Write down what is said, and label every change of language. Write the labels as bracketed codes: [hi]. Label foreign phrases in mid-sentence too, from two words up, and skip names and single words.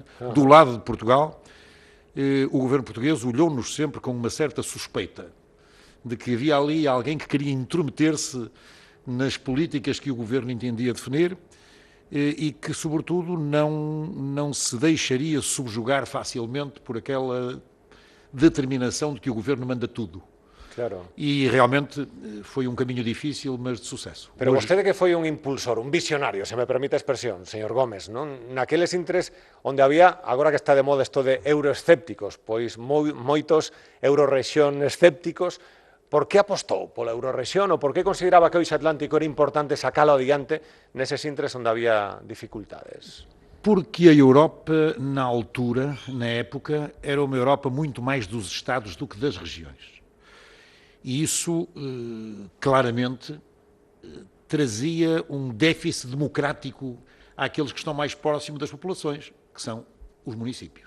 [pt] Do lado de Portugal, o governo português olhou-nos sempre com uma certa suspeita de que havia ali alguém que queria intrometer-se nas políticas que o governo entendia definir e que, sobretudo, não se deixaria subjugar facilmente por aquela determinação de que o governo manda tudo. Claro. E realmente foi um caminho difícil, mas de sucesso. [gl] Pero vostede que foi un impulsor, un visionario, se me permite a expresión, señor Gómez, non? Naqueles intres onde había, agora que está de moda isto de euroescépticos, pois moitos eurorrexión escépticos, por que apostou pola eurorrexión ou por que consideraba que o Eixo Atlántico era importante sacalo adiante neses intres onde había dificultades? [pt] Porque a Europa, na altura, na época, era uma Europa muito mais dos Estados do que das regiões. E isso, claramente, trazia um déficit democrático àqueles que estão mais próximos das populações, que são os municípios.